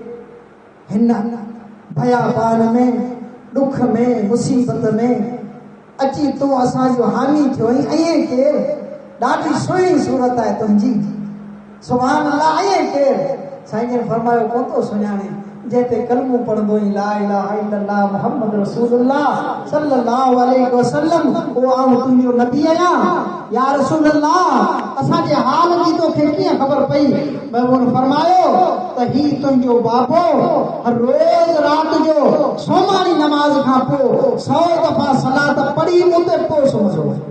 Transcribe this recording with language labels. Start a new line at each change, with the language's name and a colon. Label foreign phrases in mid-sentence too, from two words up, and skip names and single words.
Sindhi: हिन भयाबान में, ॾुख में, मुसीबत में अची तूं असांजो हामी थियो। ऐं केरु? ॾाढी सुहिणी सूरत आहे तुंहिंजी,
Arabic: سبحان الله.
Sindhi: ऐं केरु? साईं जन फरमायो कोन थो सुञाणे जेते कलमो पढ़ंदो ई
Arabic: لا إله إلا الله محمد رسول الله صلى الله عليه وسلم
Sindhi: ओ आऊं तुंहिंजो नबी आहियां
Arabic: يا رسول الله
Sindhi: असांजे हाल जी तोखे कीअं ख़बर पई महबूब फरमायो त ही तुंहिंजो बाबो हर रोज़ रात जो सोमारी नमाज़ खां पोइ 100 दफ़ा सलात पढ़ी मूं ते पोइ सुम्हंदो